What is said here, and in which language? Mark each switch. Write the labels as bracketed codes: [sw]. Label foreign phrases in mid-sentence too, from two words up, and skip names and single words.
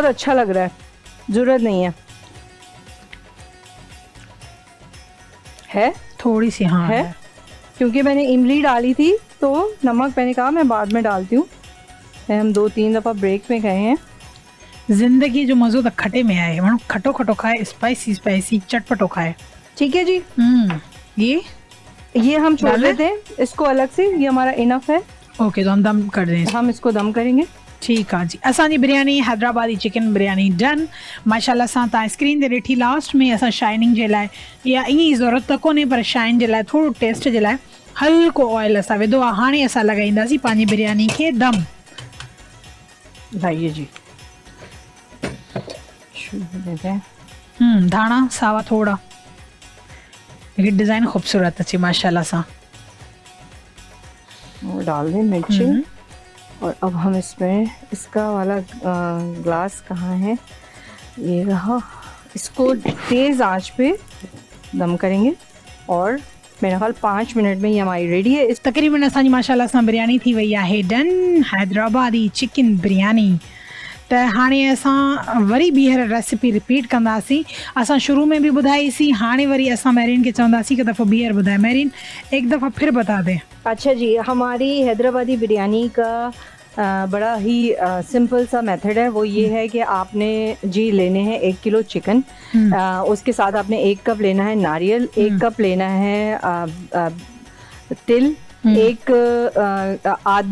[ur] بہت اچھا لگ رہا ہے، ضرورت نہیں ہے تھوڑی سی ہاں ہے، کیونکہ میں نے املی ڈالی تھی، تو نمک میں نے کہا میں بعد میں ڈالتی ہوں. ہم 2-3 دفعہ بریک میں گئے ہیں. [sd] जिंदगी जो मज़ो तो खटे में आहे, माण्हू खटो खटो खाए, [en] spicy spicy [sd] चटपटो खाए। [ur] ٹھیک ہے جی, یہ ہم چھوڑ ڈال دیں? دیتے ہیں اس کو الگ سے، یہ ہمارا اِنف ہے. اوکے تو ہم دم کر دیں اس کو. ہم اس کو دم کریں گے. [sd] ठीक आहे जी। असांजी बिरयानी हैदराबादी चिकन बिरयानी डन माशाल्लाह सां। तव्हां स्क्रीन ते ॾिठी, लास्ट में असां शाइनिंग जे लाइ, या ईअं ई ज़रूरत त कोन्हे, पर शाइन जे लाइ थोरो टेस्ट जे लाइ हल्को ऑयल असां विधो आहे। हाणे असां लॻाईंदासीं पंहिंजी बिरयानी खे दम। [ur] لائیے جی، شروع دیتے ہیں. [sd] धाणा सावा थोड़ा, लेकिन डिज़ाइन खूबसूरत अचे माशाल्लाह सां। [ur] وہ ڈال دیں مرچی. اور اب ہم اس میں اس کا والا گلاس کہاں ہے، یہ رہا. اس کو تیز آنچ پہ دم کریں گے اور میرا خیال 5 منٹ میں ہی ہماری ریڈی ہے. اس [sd] तक़रीबन असांजी माशाल्लाह सां बिरयानी थी वई आहे डन, हैदराबादी चिकन बिरयानी। त हाणे असां वरी ॿीहर रेसिपी रिपीट कंदासीं। असां शुरू में भी ॿुधाईसीं, हाणे वरी असां मैरिन खे चवंदासीं कि दफ़ो ॿीहर ॿुधाए। [ur] میرن ایک دفعہ پھر بتا دے. اچھا جی، ہماری حیدرآبادی بریانی کا بڑا ہی سمپل سا میتھڈ ہے. وہ یہ ہے کہ آپ نے جی لینے ہیں 1 کلو چکن، اس کے ساتھ آپ نے 1 کپ لینا ہے ناریل، 1 کپ لینا ہے تل، 1 آدھ